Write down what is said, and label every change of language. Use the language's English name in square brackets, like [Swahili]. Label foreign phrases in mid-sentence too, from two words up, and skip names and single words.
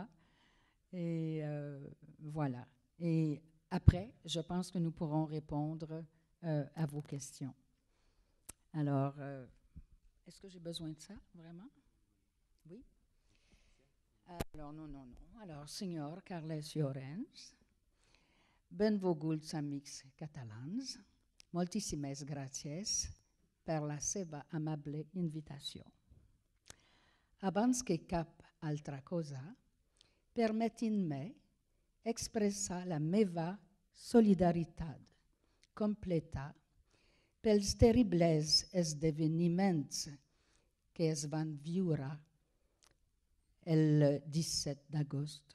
[French] Et voilà. Et après, je pense que nous pourrons répondre à vos questions. Alors, est-ce que j'ai besoin de ça, vraiment? Oui? Alors, non. Alors, [Catalan] Senyor Carles Llorens, benvolguts amics catalans, moltíssimes gràcies per la seva amable invitació. Abans que cap altra cosa, permetin-me expressar la meva solidaritat completa pels terribles esdeveniments que es van viure el 17 d'agost.